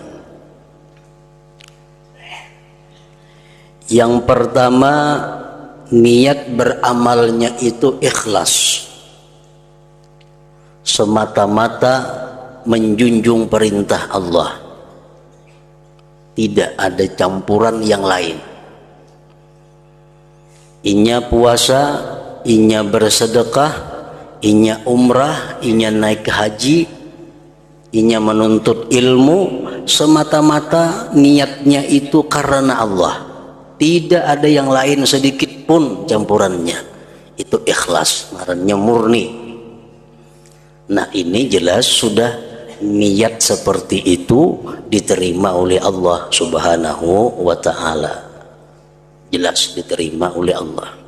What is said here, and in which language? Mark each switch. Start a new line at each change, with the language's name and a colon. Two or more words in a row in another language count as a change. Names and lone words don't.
Indonesian: Yang pertama, niat beramalnya itu ikhlas, semata-mata menjunjung perintah Allah, tidak ada campuran yang lain. Inya puasa, inya bersedekah, inya umrah, inya naik haji, inya menuntut ilmu, semata-mata niatnya itu karena Allah, tidak ada yang lain sedikit pun campurannya. Itu ikhlas, ngarannya murni. Nah, ini jelas sudah niat seperti itu diterima oleh Allah
Arabic: سبحانه وتعالى,
Indonesian: jelas diterima oleh Allah.